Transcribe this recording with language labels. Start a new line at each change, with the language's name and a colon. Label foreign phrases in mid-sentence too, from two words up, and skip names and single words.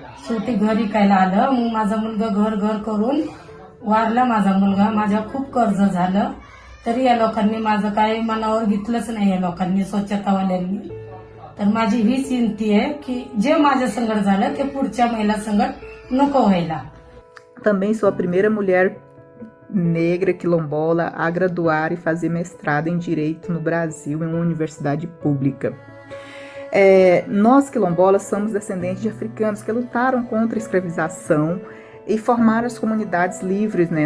Marathi: शेवटी घरी कायला आलं मग माझा मुलगा घर करून वारला माझा मुलगा माझ्या खूप कर्ज झालं तरी या लोकांनी माझं काही मनावर घेतलंच नाही या लोकांनी स्वच्छतावाल्यांनी तर माझी हीच विनंती आहे की जे माझ्या संगत झालं ते पुढच्या महिला संगत नको व्हायला.
Portuguese: Também sou a primeira mulher negra quilombola a graduar e fazer mestrado em Direito no Brasil em uma universidade pública. Nós quilombolas somos descendentes de africanos que lutaram contra a escravização e formaram as comunidades livres, né?